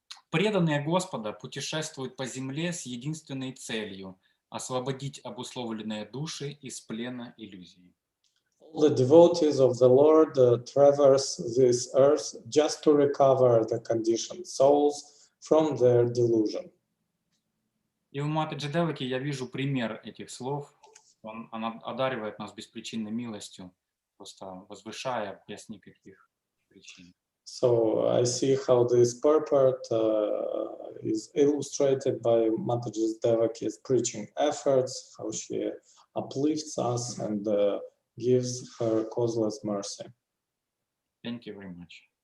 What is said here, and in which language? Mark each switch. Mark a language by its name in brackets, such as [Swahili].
[Russian] Преданные Господа путешествуют по земле с единственной целью – освободить обусловленные души из плена иллюзии. [English] All the devotees of the Lord traverse this earth just to recover the conditioned souls from their delusion. [Russian] И в Матаджи Деваки я вижу пример этих слов. Она одаривает нас беспричинной милостью, просто возвышая без никаких причин. [English] So I see how this purport is illustrated by Mataji Devaki's preaching efforts, how she uplifts us and gives her causeless mercy. Thank you very much.